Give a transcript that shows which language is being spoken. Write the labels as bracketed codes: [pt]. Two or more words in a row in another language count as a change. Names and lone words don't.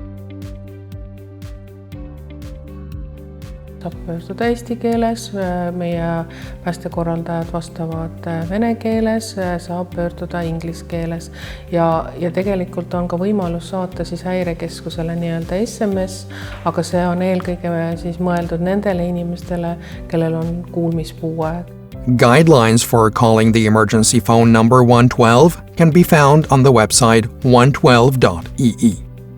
[et] Saab pöörduda eesti keeles, meie päästekorraldajad vastavad vene keeles, saab pöörduda inglise keeles ja tegelikult on ka võimalus saata siis Häirekeskusele SMS, aga see on eelkõige siis mõeldud nendele inimestele, kellel on kuulmispuue. [en] Guidelines for calling the emergency phone number 112 can be found on the website 112.ee.